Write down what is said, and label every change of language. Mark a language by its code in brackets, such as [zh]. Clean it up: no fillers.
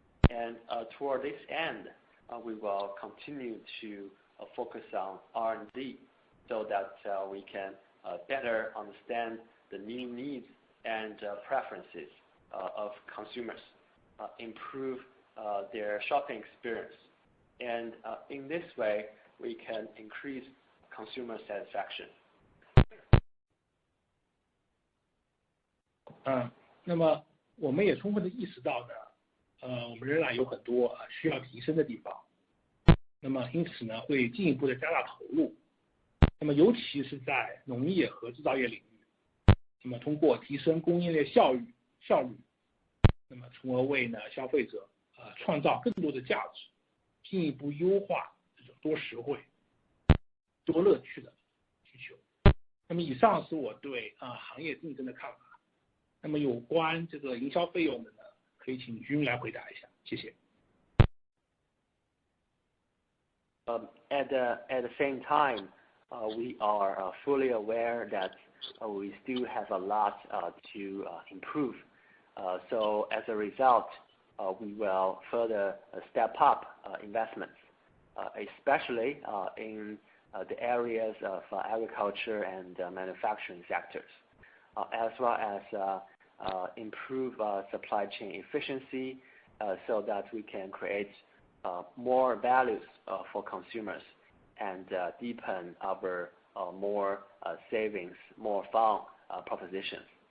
[en] And toward this end, we will continue to focus on R&D so that we can better understand the new needs and preferences of consumers, improve their shopping experience, and in this way, we can increase consumer satisfaction. [zh] 那么我们也充分的意识到呢，我们仍然有很多需要提升的地方。那么因此呢，会进一步的加大投入。那么尤其是在农业和制造业领域，那么通过提升供应链效率，那么从而为呢消费者创造更多的价值，进一步优化这种多实惠、多乐趣的需求。那么以上是我对行业竞争的看法。那么有关这个营销费用的呢，可以请君来回答一下，谢谢。 [en] At the same time, we are fully aware that we still have a lot to improve. So as a result, we will further step up investments, especially in the areas of agriculture and manufacturing sectors, as well as improve supply chain efficiency so that we can create more values for consumers and deepen our more savings, more fun propositions.